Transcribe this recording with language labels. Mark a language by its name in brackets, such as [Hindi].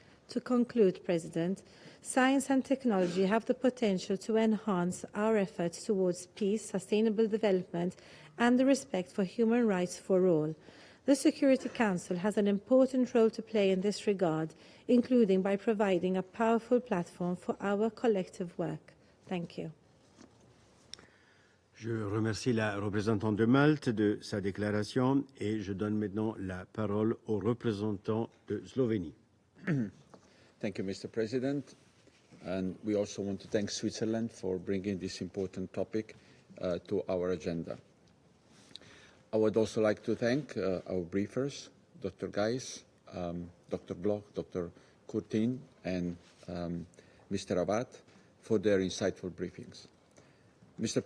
[English] To conclude, President, science and technology have the potential to enhance our efforts towards peace, sustainable development, and the respect for human rights for all. The Security Council has an important role to play in this regard, including by providing a powerful platform for our collective work. Thank you. [French] Je remercie la représentante de Malte de sa déclaration et je donne maintenant la parole au représentant de Slovénie. [English] Thank you, Mr. President. And we also want to thank Switzerland for bringing this important topic to our agenda. I would also like to thank our briefers, Dr. Geiss, Dr. Bloch, Dr. Courtine, and Mr. Awad, for their insightful briefings. Mr.